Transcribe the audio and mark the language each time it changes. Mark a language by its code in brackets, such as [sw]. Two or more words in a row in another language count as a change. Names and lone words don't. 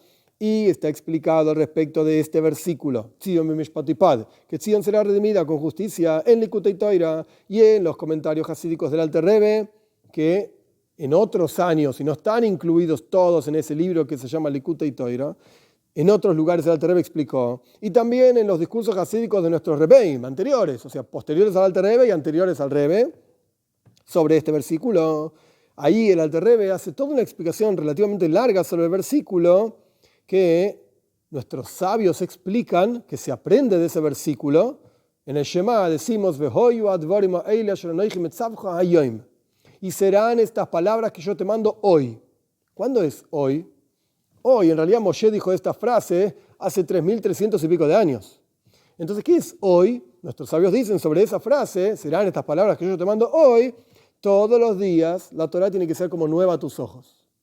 [es] Y está explicado al respecto de este versículo, [he] ציון במשפט תפדה, [es] que Tzion será redimida con justicia en Likutei Torah y en los comentarios hasídicos del Alter Rebbe, que en otros años, y no están incluidos todos en ese libro que se llama Likutei Torah, en otros lugares el Alter Rebbe explicó, y también en los discursos hasídicos de nuestros Rebbeim anteriores, o sea, posteriores al Alter Rebbe y anteriores al Rebbe, sobre este versículo. Ahí el Alter Rebbe hace toda una explicación relativamente larga sobre el versículo que nuestros sabios explican, que se aprende de ese versículo. En el Shema decimos, [he] והיו הדברים האלה אשר אנכי מצוך היום. [es] Y serán estas palabras que yo te mando hoy. ¿Cuándo es hoy? Hoy, en realidad Moshe dijo esta frase hace 3.300 y pico de años. Entonces, ¿qué es hoy? Nuestros sabios dicen sobre esa frase, serán estas palabras que yo te mando hoy. Todos los días la Torá tiene que ser como nueva a tus ojos.